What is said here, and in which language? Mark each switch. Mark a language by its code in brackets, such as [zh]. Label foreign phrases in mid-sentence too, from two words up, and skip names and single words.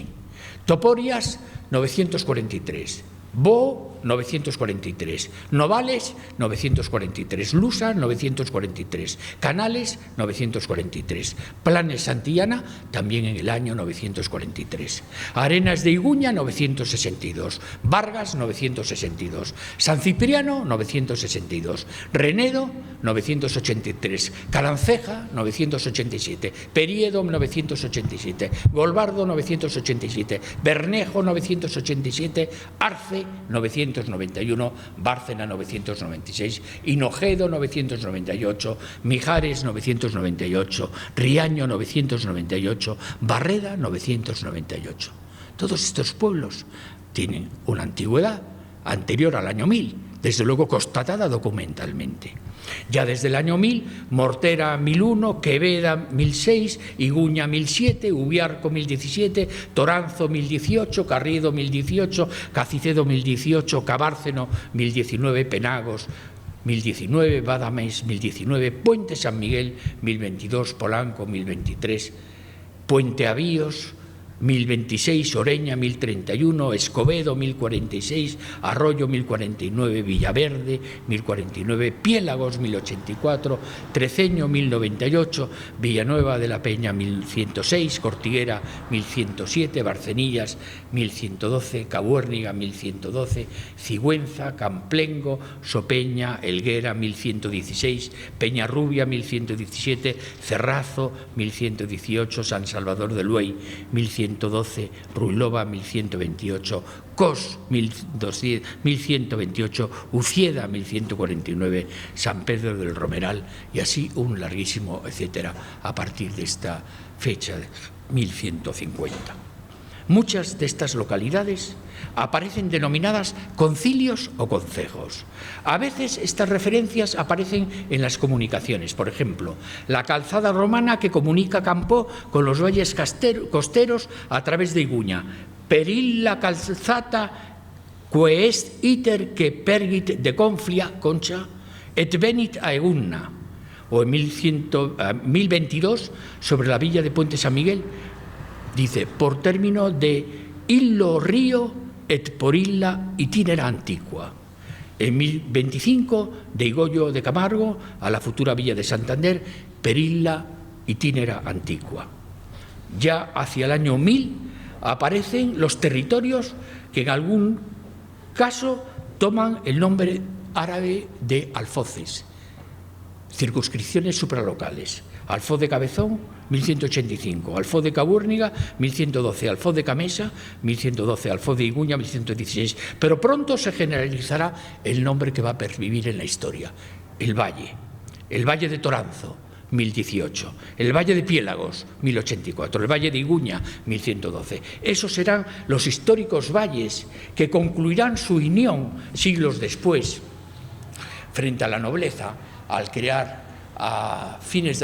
[es] Toporias, 943, Bo, 943, Novales, 943, Lusa, 943, Canales, 943, Planes Santillana, también en el año 943, Arenas de Iguña, 962, Vargas, 962, San Cipriano, 962, Renedo, 983, Caranceja, 987, Periedo, 987, Golbardo, 987, Bernejo, 987, Arce, 991, Bárcena 996, Hinojedo 998, Mijares 998, Riaño 998, Barreda 998. Todos estos pueblos tienen una antigüedad anterior al año 1000, desde luego constatada documentalmente. Ya desde el año 1000, Mortera 1001, Queveda 1006, Iguña 1007, Ubiarco 1017, Toranzo 1018, Carriedo 1018, Cacicedo 1018, Cabárceno 1019, Penagos 1019, Badames 1019, Puente San Miguel 1022, Polanco 1023, Puente Avíos 1026, Oreña 1031, Escobedo 1046, Arroyo 1049, Villaverde 1049, Piélagos 1084, Treceño 1098, Villanueva de la Peña 1106, Cortiguera 1107, Barcenillas 1112, Cabuérniga 1112, Cigüenza, Camplengo, Sopeña, Elguera 1116, Peñarrubia 1117, Cerrazo 1118, San Salvador de Luey 1112, Ruilova 1128, Cos 1128, Ucieda 1149, San Pedro del Romeral y así un larguísimo etcétera a partir de esta fecha de 1150. Muchas de estas localidades aparecen denominadas concilios o concejos. A veces estas referencias aparecen en las comunicaciones. Por ejemplo, la calzada romana que comunica Campó con los valles costeros a través de Iguña. [la] Perilla calzata que est iter que pergit de conflia concha et venit a Egunna. [es] O en 1022, sobre la villa de Puente San Miguel, dice, [la] por término de illo río et por illa itinera antigua. [es] En 1025, de Higollo de Camargo a la futura villa de Santander, [la] per illa itinera antigua. [es] Ya hacia el año 1000 aparecen los territorios que en algún caso toman el nombre árabe de alfoces, circunscripciones supralocales. Alfoz de Cabezón, 1185, Alfoz de Cabuérniga, 1112, Alfoz de Camesa, 1112, Alfoz de Iguña, 1116. Pero pronto se generalizará el nombre que va a pervivir en la historia, el Valle de Toranzo, 1018, el Valle de Piélagos, 1084, el Valle de Iguña, 1112. Esos serán los históricos valles que concluirán su unión siglos después frente a la nobleza al crear a fines